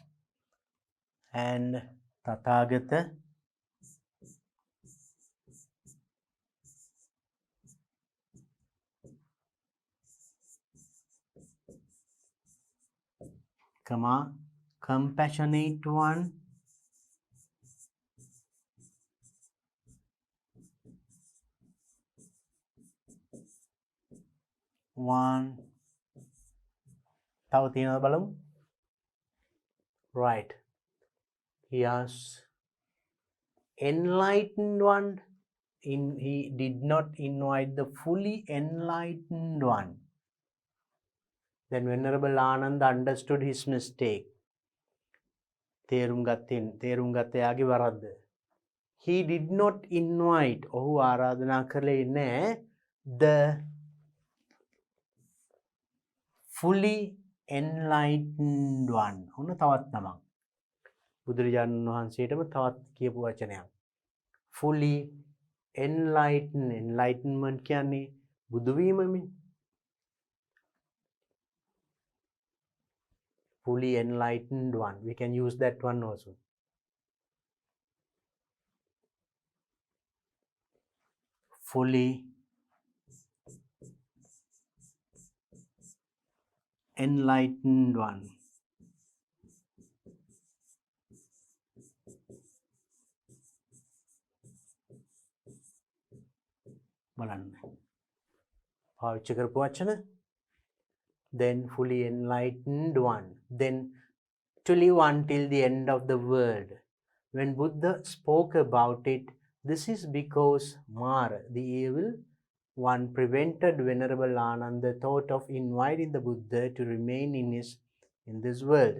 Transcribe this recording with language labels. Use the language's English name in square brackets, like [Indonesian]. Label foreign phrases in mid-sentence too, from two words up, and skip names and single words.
[English] And Tathagata, compassionate one, [Sinhala] තව තියෙනවද බලමු. [English] Right. He has enlightened one. He did not invite the fully enlightened one. Then Venerable Ananda understood his mistake. [Sinhala] තේරුම් ගත්ත යාගේ වරද්ද. [English] He did not invite, [Sinhala] ඔහු ආරාධනා කළේ නැහැ [English] the fully enlightened one. [Sinhala] ඔන්න තවත් නමක්. බුදුරජාණන් වහන්සේටම තවත් කියපු වචනයක්. [English] Fully enlightened. [Sinhala] Enlightenment කියන්නේ බුදු වීමනේ. [English] Fully enlightened one. We can use that one also. Fully enlightened one. [Sinhala] බලන්න. පාවිච්චි කරපු වචන. [English] Then fully enlightened one. Then to live until the end of the world. When Buddha spoke about it, this is because Mara, the evil one, prevented Venerable Ananda thought of inviting the Buddha to remain in this world.